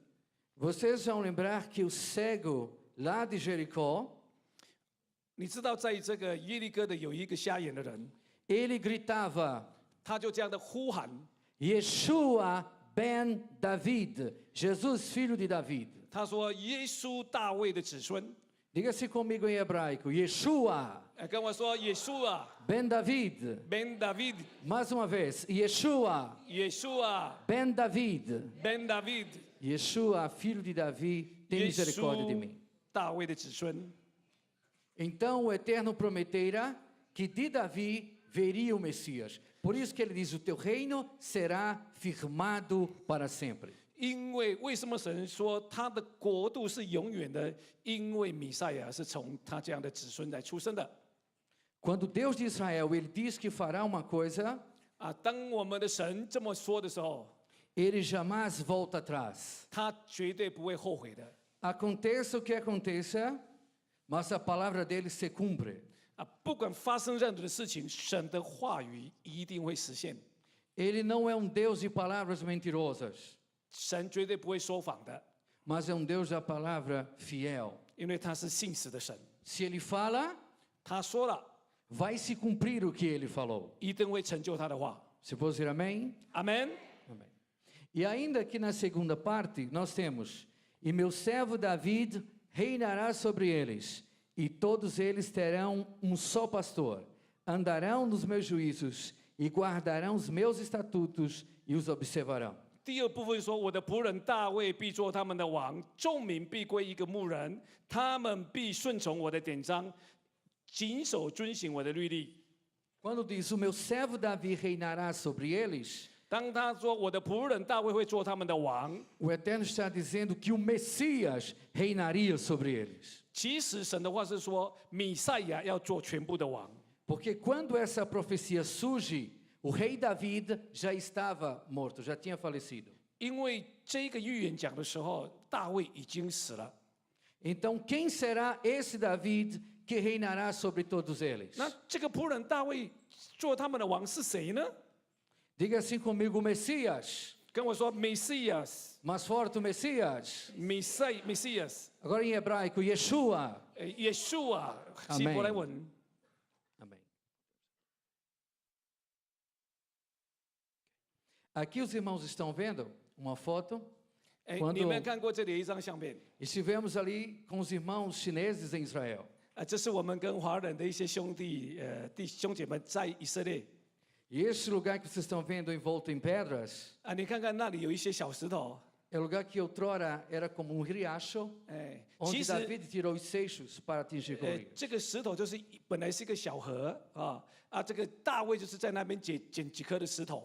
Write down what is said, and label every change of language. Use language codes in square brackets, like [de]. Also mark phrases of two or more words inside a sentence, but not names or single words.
[pt] Vocês vão lembrar que o cego lá de Jericó, [zh] 你知道，在这个耶利哥的有一个瞎眼的人， [pt] ele gritava: [zh] 他就这样的呼喊， [he] Yeshua ben David, [pt] Jesus filho de David. [zh] 他说耶稣大卫的子孙， [pt] Diga-se comigo em hebraico, Yeshua [zh] 跟我说耶稣啊 [he] ben David. ，Ben David， [pt] Mais uma vez, Yeshua [zh] 耶稣啊 [he] ben David. ，Ben David， [pt] Yeshua filho de Davi, tem [zh] 耶 [pt] misericórdia de [zh] 稣 [pt] mim. [zh] 大卫的子孙。 [pt] Então o Eterno prometera que de Davi veria o Messias. Por isso que ele diz, o teu reino será firmado para sempre. [zh] 因为什么神说他的国度是永远的？因为弥赛亚是从他这样的子孙来出生的 [pt] Quando Deus de Israel, ele diz que fará uma coisa, 啊！ [zh] 当我们的神这么说的时候， [pt] ele jamais volta atrás. [zh] 他绝对不会后悔的 [pt] Aconteça o que aconteça, mas a palavra dele se cumpre. 啊！ [zh] 不管发生任何的事情，神的话语一定会实现。 [pt] Ele não é um Deus de palavras mentirosas, [zh] 神绝对不会说谎的， [pt] mas é um Deus da palavra fiel. [zh] 因为他是信实的神。 [pt] Se ele fala, [zh] 他说了， [pt] vai se cumprir o que ele falou. [zh] 一定会成就他的话。 [pt] Você pode dizer amém? [zh] 阿门。 [pt] Amém. E ainda que na segunda parte nós temos: E meu servo David reinará sobre eles, e todos eles terão um só pastor, andarão nos meus juízos e guardarão os meus estatutos e os observarão. [zh] 第二部分说：“我的仆人大卫必做他们的王，众民必归一个牧人，他们必顺从我的典章，谨守遵行我的律例。” [pt] Quando diz: O meu servo Davi reinará sobre eles, [zh] 当他说我的仆人大卫会做他们的王， [pt] o Eterno está dizendo que o Messias reinaria sobre eles. [zh] 其实神的话是说，弥赛亚要做全部的王。 [pt] Porque quando essa profecia surge, o rei David já estava morto, já tinha falecido. [zh] 因为这个预言讲的时候，大卫已经死了。 [pt] Então, quem será esse David que reinará sobre todos eles? [zh] 那这个仆人大卫做他们的王是谁呢？ [pt] Diga assim comigo, o Messias. [zh] 跟我说 ，Messias， [pt] Mais forte, o Messias. [zh] Messias， [pt] Agora em hebraico, Yeshua. [zh] 耶稣啊，希伯来文。 [pt] Amém. Aqui os irmãos estão vendo uma foto. 哎， Quando- [zh] 你有没有看过这里一张相片？ [pt] Estivemos ali com os irmãos chineses em Israel. [zh] 这是我们跟华人的一些兄弟兄姐妹在以色列 [pt] E este lugar que vocês estão vendo envolto em pedras [zh] 啊，你看看那里有一些小石头， [pt] é o lugar que outrora era como um riacho, 哎， onde [zh] 其实 [pt] David tirou os seixos para atingir Golias. [zh] 这个石头就是本来是一个小河啊，这个大卫就是在那边捡几颗的石头，